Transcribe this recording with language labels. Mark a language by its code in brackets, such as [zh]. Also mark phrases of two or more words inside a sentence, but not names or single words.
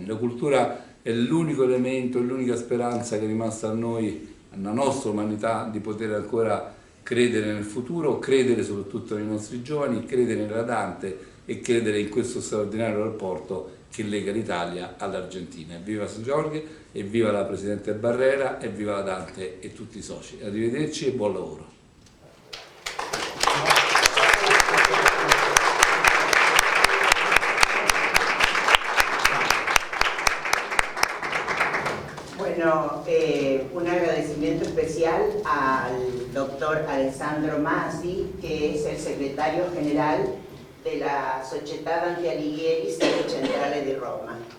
[it] La cultura è l'unico elemento, l'unica speranza che è rimasta a noi, alla nostra umanità, di poter ancora credere nel futuro, credere soprattutto nei nostri giovani, credere nella Dante e credere in questo straordinario rapporto che lega l'Italia all'Argentina. Viva San Giorgio, e viva la Presidente Barrera, e viva la Dante e tutti i soci. Arrivederci e buon lavoro. [es] Bueno, un agradecimiento especial al doctor Alessandro Masi, que es el secretario general de la Società Dante Alighieri Sede Centrale di Roma.